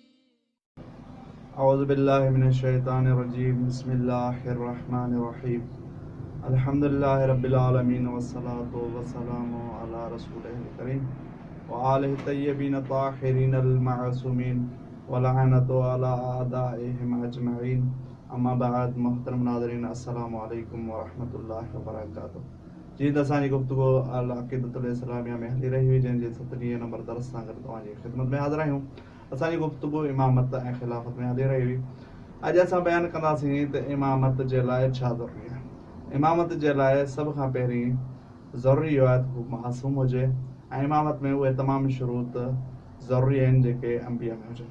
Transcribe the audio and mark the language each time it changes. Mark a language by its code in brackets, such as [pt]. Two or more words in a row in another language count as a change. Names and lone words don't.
[ar] أعوذ بالله من الشيطان الرجيم بسم الله الرحمن الرحيم الحمد لله رب العالمين والصلاة والسلام على رسوله الكريم وآله الطيبين الطاهرين المعصومين ولعنة على أعدائهم أجمعين أما بعد [sd] मोहतरम नाज़रीन [ar] السلام عليكم ورحمة الله وبركاته. [sd] जीअं त असांजी गुफ़्तगू [ar] العقيدة الإسلامية [sd] में हली रही हुई, जंहिंजे 17 नंबर दरस सां गॾु तव्हांजी ख़िदमत में हाज़िर आहियूं। असांजी गुफ़्तगू इमामत ऐं ख़िलाफ़त में हली रही हुई। अॼु असां बयानु कंदासीं त इमामत जे लाइ छा ज़रूरी आहे। इमामत जे लाइ सभ खां पहिरीं ज़रूरी आहे त हू मासूम हुजे ऐं इमामत में उहे तमामु शुरूत ज़रूरी आहिनि जेके अंबिया में हुजनि।